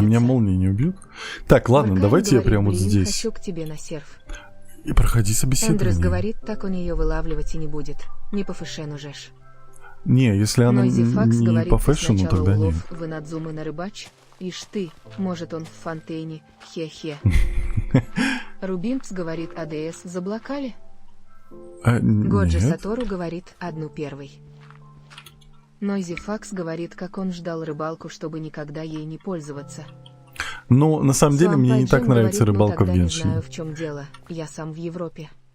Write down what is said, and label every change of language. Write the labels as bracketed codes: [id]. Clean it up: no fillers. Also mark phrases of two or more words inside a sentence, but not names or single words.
[ru] А меня молнии не убьют? Так, ладно, Варкайн давайте я говорит, прямо вот блин, здесь. хочу к тебе на серф. И проходи Эндрюс собеседование. говорит, так он ее вылавливать и не будет. Не по фэшену жеш. Не, если она Нойзи Факс не говорит, по ты фэшну, сначала тогда нет. улов, вы надзумы на рыбач. Ишь ты, может он в фонтейне, хе-хе. Рубинц говорит, АДС заблокали? Годжи Нет. Сатору говорит, одну первый. Нойзи Факс говорит, как он ждал рыбалку, чтобы никогда ей не пользоваться. Но на самом деле мне Суампай не так Джим нравится говорит, рыбалка в тогда не Геншине. знаю, в чем дело. Я сам в Европе.